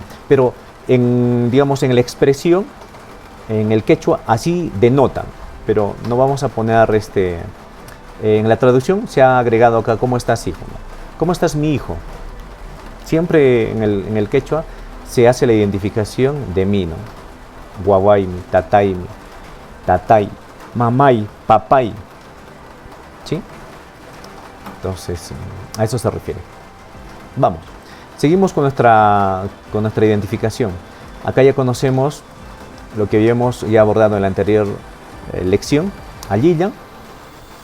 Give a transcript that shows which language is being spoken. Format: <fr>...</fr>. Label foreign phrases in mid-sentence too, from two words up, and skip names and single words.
<es>Pero digamos, en la expresión, en el quechua, así denotan, pero no vamos a poner en la traducción se ha agregado acá, ¿cómo estás, hijo? ¿Cómo estás, mi hijo? Siempre en el quechua se hace la identificación de mí, ¿no?</es> <qu>Guaguaymi, tataymi, tatay, mamay, papay,</qu> <es>¿sí? Entonces, a eso se refiere. Vamos, seguimos con nuestra identificación. Acá ya conocemos lo que habíamos ya abordado en la anterior lección, Alliya,</es>